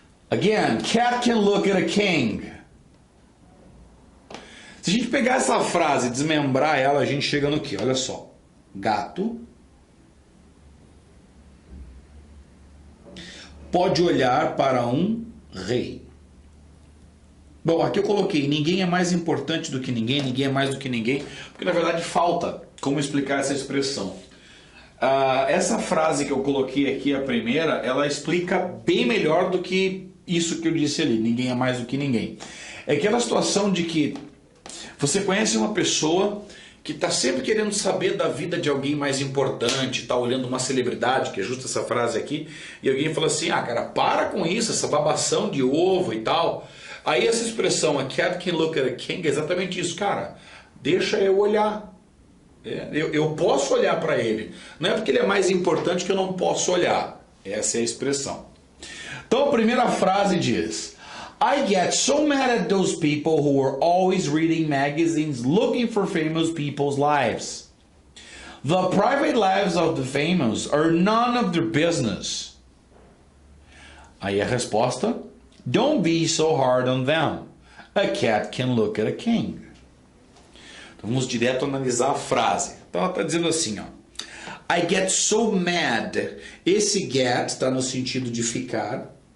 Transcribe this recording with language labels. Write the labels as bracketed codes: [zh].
[en] Again, cat can look at a king. [pt] Se a gente pegar essa frase e desmembrar ela, a gente chega no quê? Olha só. Gato pode olhar para um rei. Bom, aqui eu coloquei ninguém é mais importante do que ninguém, ninguém é mais do que ninguém, porque na verdade falta como explicar essa expressão. Essa frase que eu coloquei aqui, a primeira, ela explica bem melhor do que isso que eu disse ali, ninguém é mais do que ninguém. É aquela situação de que você conhece uma pessoa que está sempre querendo saber da vida de alguém mais importante, está olhando uma celebridade, que é justo essa frase aqui, e alguém fala assim, cara, para com isso, essa babação de ovo e tal. Aí essa expressão, [en] a cat can look at a king, [pt] é exatamente isso, cara, deixa eu olhar. Eu posso olhar para ele. Não é porque ele é mais importante que eu não posso olhar. Essa é a expressão. Então a primeira frase diz: [en] I get so mad at those people who are always reading magazines looking for famous people's lives. The private lives of the famous are none of their business. [pt] Aí a resposta: [en] Don't be so hard on them. A cat can look at a king. [pt] Então vamos direto analisar a frase. Então ela está dizendo assim, ó: [en] I get so mad. [pt] Esse get está no sentido de ficar.